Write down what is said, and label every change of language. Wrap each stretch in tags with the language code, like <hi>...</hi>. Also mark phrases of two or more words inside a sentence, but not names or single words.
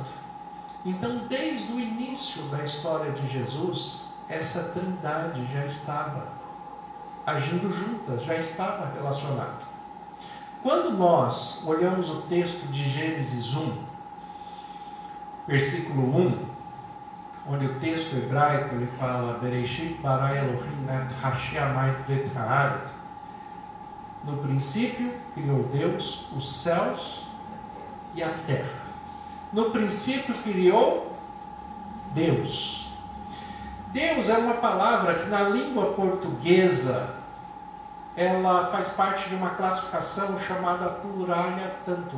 <pt>Então, desde o início da história de Jesus, essa trindade já estava agindo juntas, já estava relacionada. Quando nós olhamos o texto de Gênesis 1, versículo 1, onde o texto hebraico ele fala</pt> <he>בראשית ברא אלהים את השמים ואת הארץ.</he> <pt>No princípio criou Deus os céus e a terra. No princípio criou Deus. Deus é uma palavra que na língua portuguesa ela faz parte de uma classificação chamada</pt> <la>pluralia tantum.</la>